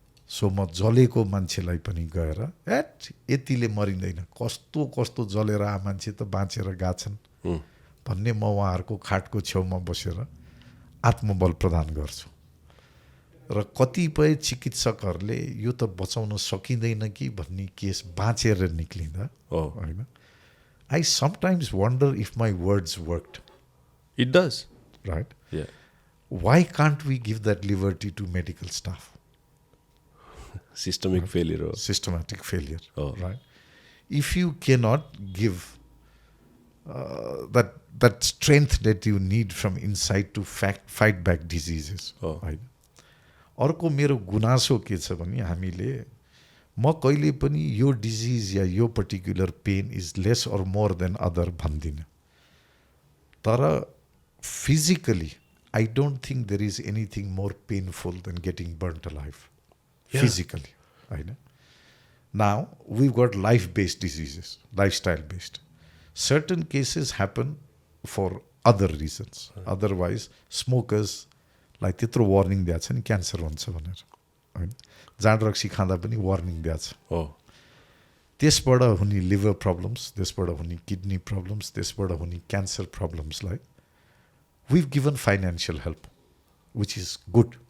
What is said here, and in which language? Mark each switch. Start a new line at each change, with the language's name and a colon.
Nepali: So म जलेको मान्छेलाई पनि गएर यतिले मरिँदैन, कस्तो कस्तो जलेर आ मान्छे त बाँचेर गएछन् भन्ने म उहाँहरूको खाटको छेउमा बसेर आत्मबल प्रदान गर्छु। र कतिपय चिकित्सकहरूले यो त बचाउन सकिँदैन कि भन्ने केस बाँचेर निक्लिँदा होइन,
English: I sometimes wonder if my words worked. It does, right? Yeah. Why can't we give that liberty to medical staff? Systemic failure. Systematic failure, right? If you cannot give that strength that you need from inside to fight back diseases, right?
Nepali: अर्को मेरो गुनासो के छ भने हामीले म कहिले पनि यो डिजिज या यो
English: particular pain is less or more than other
Nepali: भन्दिनँ। तर
English: physically I don't think there is anything more painful than getting burnt alive. Yeah. Physically,
Nepali: होइन.
English: Now we've got life-based diseases, lifestyle-based. Certain cases happen for other reasons. Otherwise, smokers like
Nepali: त्यत्रो warning दिएको छ नि cancer हुन्छ भनेर, होइन. जाँड रक्सी खाँदा पनि वार्निङ दिएको छ. हो. त्यसबाट हुने लिभर प्रब्लम्स, त्यसबाट हुने किडनी प्रब्लम्स, त्यसबाट हुने cancer प्रब्लम्सलाई
English: we've given financial help, which is good.